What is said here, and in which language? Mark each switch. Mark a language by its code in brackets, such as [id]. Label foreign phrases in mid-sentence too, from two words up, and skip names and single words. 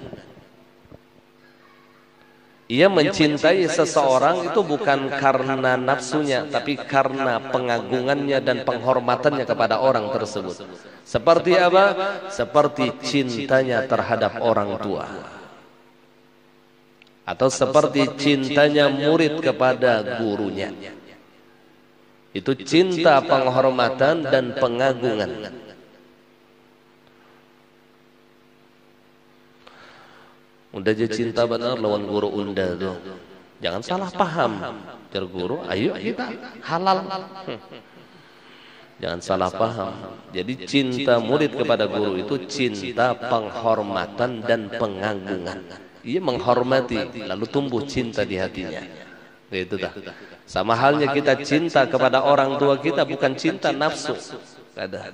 [id] Ia mencintai seseorang itu bukan karena nafsunya, tapi karena pengagungannya dan penghormatannya kepada orang tersebut. Seperti apa? Seperti cintanya terhadap orang tua. Atau seperti cintanya murid kepada gurunya. Itu cinta penghormatan dan pengagungan. [bjn] Unda aja cinta benar lawan guru unda tuh. [id] Jangan salah paham. Jar guru, ayo kita halal. Jangan salah paham. Jadi cinta murid kepada guru itu cinta penghormatan dan pengagungan. Ia menghormati, lalu tumbuh cinta di hatinya. [bjn] Itu dah. [id] Sama halnya kita cinta kepada orang tua kita, bukan cinta nafsu. Ada.